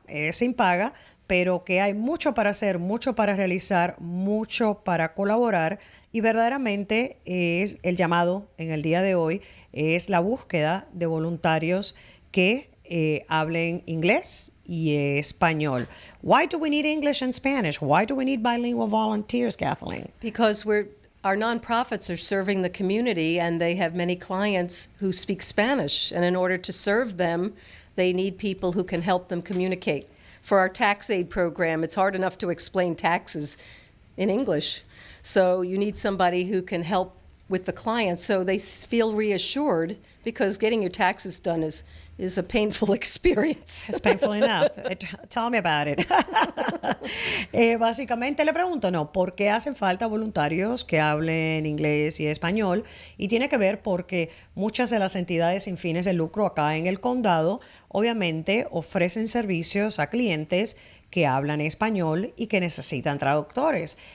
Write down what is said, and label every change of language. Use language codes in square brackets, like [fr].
[es] Es sin paga, pero que hay mucho para hacer, mucho para realizar, mucho para colaborar y verdaderamente es el llamado en el día de hoy, es la búsqueda de voluntarios que hablen inglés y español. [en] Why do we need English and Spanish? Why do we need bilingual volunteers, Kathleen? Because our nonprofits are serving the community and they have many clients who speak Spanish. And in order to serve them, they need people who can help them communicate. For our tax aid program, it's hard enough to explain taxes in English. So you need somebody who can help with the clients so they feel reassured, because getting your taxes done is a painful experience. It's painful enough. Tell me about it. [es] Básicamente le pregunto, ¿por qué hacen falta voluntarios que hablen inglés y español? Y tiene que ver porque muchas de las entidades sin fines de lucro acá en el condado obviamente ofrecen servicios a clientes que hablan español y que necesitan traductores.